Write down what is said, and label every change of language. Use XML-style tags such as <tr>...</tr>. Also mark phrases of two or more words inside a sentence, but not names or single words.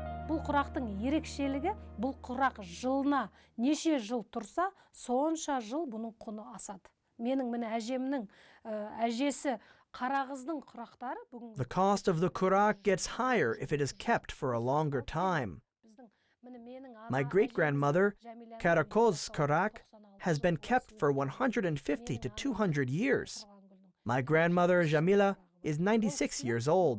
<kk>Бұл құрақтың ерекшелігі, бұл құрақ жылына неше жыл тұрса, сонша жыл бұның құны асады. Менің міне әжемнің әжесі қарағыздың құрақтары бүгін.</kk> <en>The cost of the Kурак gets higher if it is kept for a longer time. My great-grandmother, Karakoz's Kурак, has been kept for 150 to 200 years. My grandmother, Jamila, is 96 years old.</en>